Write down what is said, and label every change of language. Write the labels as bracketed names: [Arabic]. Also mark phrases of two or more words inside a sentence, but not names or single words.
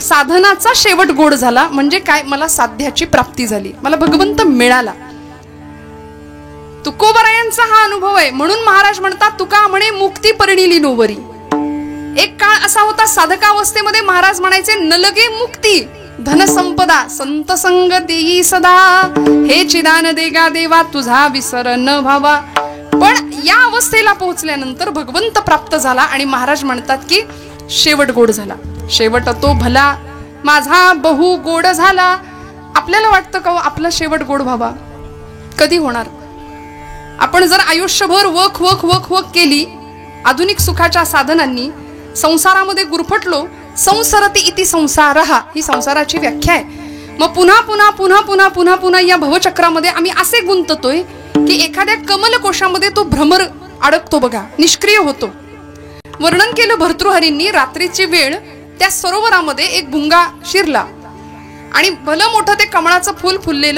[Marathi] साधनाचा शेवट गोड झाला म्हणजे काय? मला साध्याची प्राप्ती झाली, मला भगवंत मिळाला. तुकोबरायांचा हा अनुभव आहे. म्हणून महाराज म्हणतात तुका म्हणे मुक्ती परिणिली नोवरी. एक काळ असा होता साधकावस्थेमध्ये महाराज म्हणायचे नलगे मुक्ती धनसंपदा संत संग देई सदा, हे चिदान देगा देवा तुझा विसर न व्हावा. पण या अवस्थेला पोहोचल्यानंतर भगवंत प्राप्त झाला आणि महाराज म्हणतात की शेवट गोड झाला. शेवट तो भला माझा बहु गोड झाला. आपल्याला वाटतं का आपला शेवट गोड व्हावा? कधी होणार? आपण जर आयुष्यभर वक वक वक वक केली आधुनिक सुखाच्या साधनांनी, संसारामध्ये गुरफटलो, [Sanskrit] संसरती इति संसारहा [Marathi] ही संसाराची व्याख्या आहे. मग पुन्हा पुन्हा पुन्हा पुन्हा पुन्हा पुन्हा या भवचक्रामध्ये आम्ही असे गुंततोय की एखाद्या कमलकोशामध्ये तो भ्रमर अडकतो बघा, निष्क्रिय होतो. वर्णन केलं भर्तृहरींनी. रात्रीची वेळ त्या सरोवरामध्ये एक भुंगा शिरला आणि भलं मोठं ते कमळाचं फुल फुललेलं.